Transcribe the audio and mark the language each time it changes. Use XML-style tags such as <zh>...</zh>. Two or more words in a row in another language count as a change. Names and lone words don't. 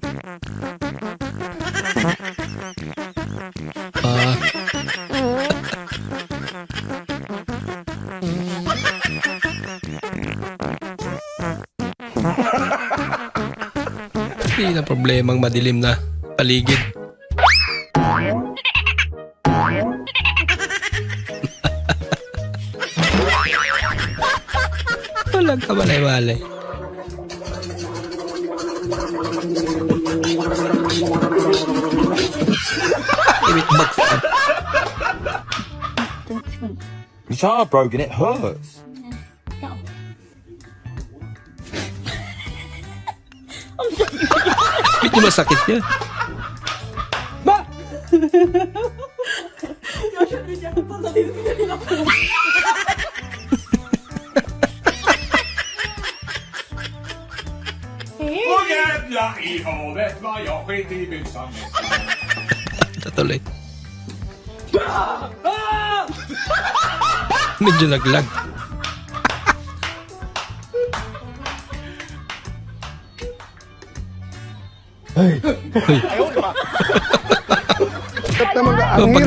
<tl>Hindi na problemang madilim na paligid. Walang kamalay-malay.</tl> <en>Your child broken, it hurts.</en> <tl>Medyo masakit yun.</tl> <sv>Och jävla i havet vad jag skit i byxan nästan.</sv> <tl>Tatuloy. Medyo naglag. Ang hirap</tl>